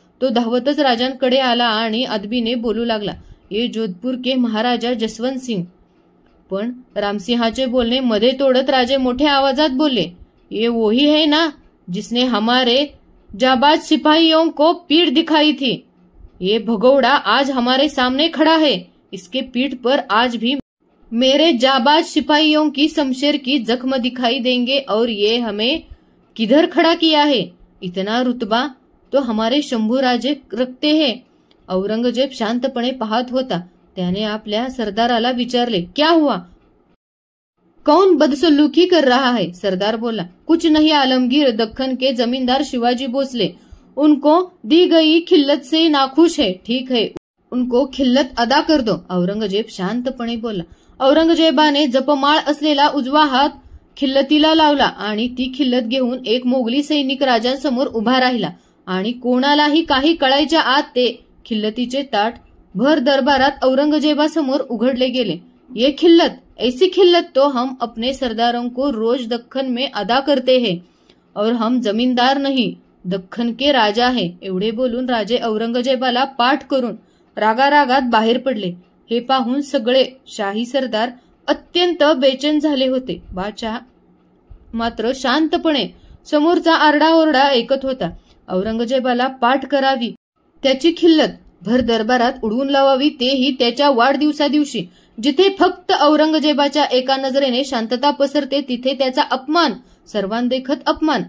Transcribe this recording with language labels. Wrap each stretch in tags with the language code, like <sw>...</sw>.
<mr>तो धावतच राजांकडे आला आणि अदबीने बोलू लागला,</mr> <hi>ये जोधपूर के महाराजा जसवंत सिंह.</hi> <mr>पण रामसिंहाचे बोलणे मध्ये तोडत राजे मोठ्या आवाजात बोलले,</mr> <hi>ये वही है ना जिसने हमारे जाबाज सिपाहियों को पीठ दिखाई थी. ये भगौड़ा आज हमारे सामने खड़ा है. इसके पीठ पर आज भी मेरे जाबाज सिपाहियों की शमशेर की जख्म दिखाई देंगे और ये हमें किधर खड़ा किया है? इतना रुतबा तो हमारे शंभूराजे रखते हैं.</hi> <mr>औरंगजेब शांतपणे पाहत होता. त्याने आपल्या सरदाराला विचारले,</mr> <hi>क्या हुआ? कौन बदसलूकी कर रहा है?</hi> <mr>सरदार बोला,</mr> <hi>कुछ नहीं आलमगीर, दक्कन के जमींदार शिवाजी भोसले उनको दी गई खिल्लत से नाखुश है. ठीक है, उनको खिल्लत अदा कर दो.</hi> <mr>औरंगजेब शांतपणे बोला. औरंगजेबाने जपमाळ असलेला उजवा हात खिल्लतीला लावला आणि ती खिल्लत घेऊन एक मोगली सैनिक राजांसमोर उभा राहिला आणि कोणालाही काही कळायच्या आत ते खिल्लतीचे ताट भर दरबारात औरंगजेबासमोर उघडले गेले.</mr> <hi>ये खिल्लत, ऐसी खिल्लत तो हम अपने सरदारों को रोज दक्कन में अदा करते हैं और हम जमींदार नहीं, दक्कन के राजा है.</hi> <mr>एवढे बोलून राजे औरंगजेबाला पाठ करून रागारागात बाहेर पडले. हे पाहून सगळे शाही सरदार अत्यंत बेचैन झाले होते. बादशाह मात्र शांतपणे समोरचा आरडाओरडा ऐकत होता. औरंगजेबाला पाठ करावी, त्याची खिल्लत भर दरबारात उडवून लावावी, तेही त्याच्या वाढदिवसा दिवशी, जिथे फक्त औरंगजेबाच्या एका नजरेने शांतता पसरते तिथे त्याचा अपमान, सर्वांदेखत अपमान.</mr>